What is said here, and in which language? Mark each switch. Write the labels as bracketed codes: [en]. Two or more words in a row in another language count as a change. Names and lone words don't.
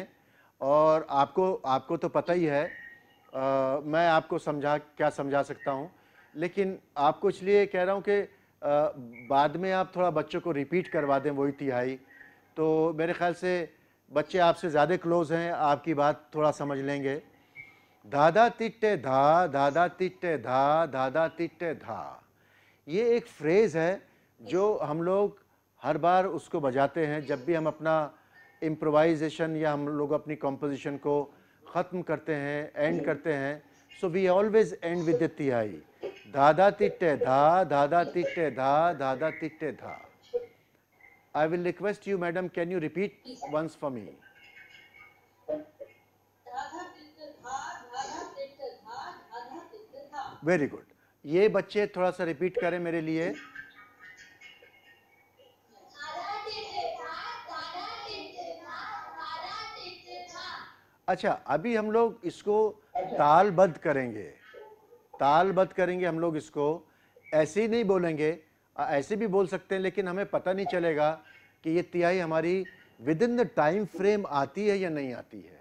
[hi] और आपको तो पता ही है, मैं आपको क्या समझा सकता हूँ, लेकिन आपको इसलिए कह रहा हूँ कि बाद में आप थोड़ा बच्चों को रिपीट करवा दें वही 1/3, तो मेरे ख्याल से बच्चे आपसे ज़्यादा क्लोज़ हैं, आपकी बात थोड़ा समझ लेंगे। धाधा तिट्टे धा, धाधा तिट्टे धा, धाधा तिट्टे धा। ये एक फ्रेज है जो हम लोग हर बार उसको बजाते हैं जब भी हम अपना इम्प्रोवाइजेशन या हम लोग अपनी कॉम्पोजिशन को ख़त्म करते हैं, एंड करते हैं। [en] so we always end with the tihai, धाधा तिट्टे धा, धाधा तिट्टे धा, धाधा तिट्टे धा। I will request you, madam, can you repeat once for me? धाधा तिट्ट धा, धाधा तिट्ट धा, धाधा तिट्ट धा। very good. [hi] ये बच्चे थोड़ा सा रिपीट करें मेरे लिए। धाधा तिट्ट धा, धाधा तिट्ट धा, धाधा तिट्ट धा। अच्छा, अभी हम लोग इसको तालबद्ध करेंगे, तालबद्ध करेंगे हम लोग इसको। ऐसे ही नहीं बोलेंगे, ऐसे भी बोल सकते हैं, लेकिन हमें पता नहीं चलेगा कि ये तिहाई हमारी [en] within the time frame [hi] आती है या नहीं आती है।